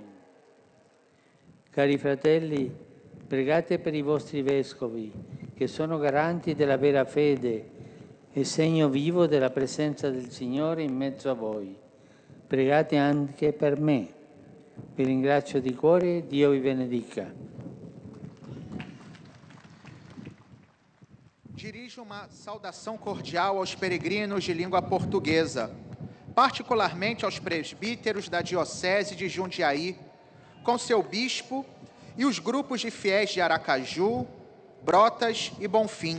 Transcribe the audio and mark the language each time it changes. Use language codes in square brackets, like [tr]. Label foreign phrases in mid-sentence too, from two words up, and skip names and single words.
[it] Cari fratelli, pregate per i vostri vescovi, che sono garanti della vera fede e segno vivo della presenza del Signore in mezzo a voi. Pregate anche per me. Vi ringrazio di cuore, Dio vi benedica. [pt] Dirijo uma saudação cordial aos peregrinos de língua portuguesa, particularmente aos presbíteros da Diocese de Jundiaí, com seu bispo e os grupos de fiéis de Aracaju, Brotas e Bonfim.